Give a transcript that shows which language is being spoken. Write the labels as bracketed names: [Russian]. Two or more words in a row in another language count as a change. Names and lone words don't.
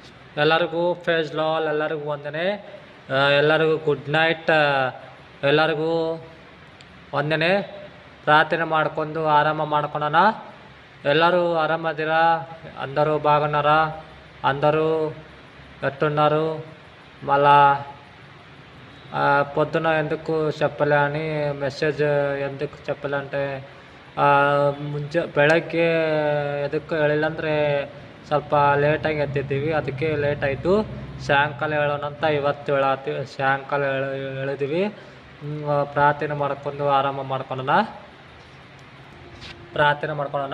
[Kannada] ಎಲ್ಲರಿಗೂ ಫೇಸ್ ಲಾಲ್, ಎಲ್ಲರಿಗೂ ವಂದನೆ, ಎಲ್ಲರಿಗೂ [English] good night, [Kannada] ಎಲ್ಲರಿಗೂ ವಂದನೆ. ಪ್ರಾರ್ಥನೆ ಮಾಡ್ಕೊಂಡು ಆರಾಮ ಮಾಡ್ಕೊಳೋಣ. ಎಲ್ಲರೂ ಆರಾಮದಿರ, [Telugu] అందరూ బాగున్నారా? అందరూ ఎట్టున్నారు? మళ్ళా పొద్దున ఎందుకు చెప్పలే అని ಮೆಸೇಜ್ ఎందుకు చెప్పలే అంటే [Kannada] ಬೆಳಗ್ಗೆ ಎದಕ್ಕೆ ಹೇಳಿಲ್ಲ ಅಂದರೆ ಸ್ವಲ್ಪ ಲೇಟಾಗಿ ಎದ್ದಿದ್ದೀವಿ, ಅದಕ್ಕೆ ಲೇಟ್ ಆಯಿತು. ಸಾಯಂಕಾಲ ಹೇಳೋಣ ಅಂತ ಇವತ್ತು ಸಾಯಂಕಾಲ ಹೇಳಿದ್ದೀವಿ. ಪ್ರಾರ್ಥನೆ ಮಾಡ್ಕೊಂಡು ಆರಾಮ ಮಾಡ್ಕೊಳ್ಳೋಣ. ಪ್ರಾರ್ಥನೆ ಮಾಡ್ಕೊಳ್ಳೋಣ.